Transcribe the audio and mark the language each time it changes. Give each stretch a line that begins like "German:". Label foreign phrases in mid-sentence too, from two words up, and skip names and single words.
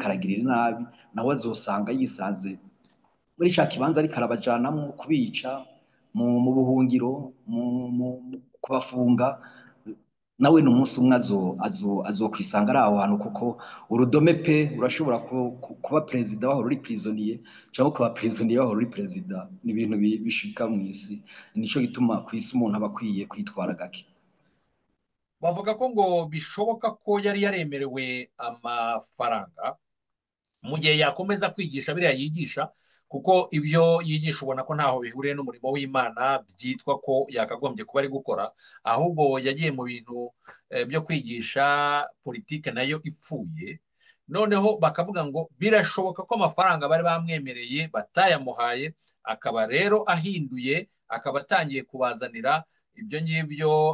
Rundi: aragirira nabi nawe azosanga yisanze muri ca kibanza ariko arabajanamwo kubica mu buhungiro mu kubafunga nawe n'umunsi umwe azokwisanga ari aho hantu kuko urudome pe urashobora kuba president waho ruri prisonnier cyangwa kuba prisonnier waho ruri president ni ibintu bishika mu isi nico gituma ku isi umuntu aba akwiye kwitwara gake
Kinyarwanda: bavuga ko ngo bishoboka ko yari yaremerewe amafaranga mu gihe yakomeza kwigisha biriya yigisha kuko ibyo yigisha ubona ko ntaho bihuriye n'umurimo w'Imana byitwa ko yakagombye kuba ari gukora ahubwo yagiye mu bintu byo kwigisha politike nayo ipfuye noneho bakavuga ngo birashoboka ko amafaranga bari bamwemereye batayamuhaye akaba rero ahinduye akaba atangiye kubazanira ibyo ngibyo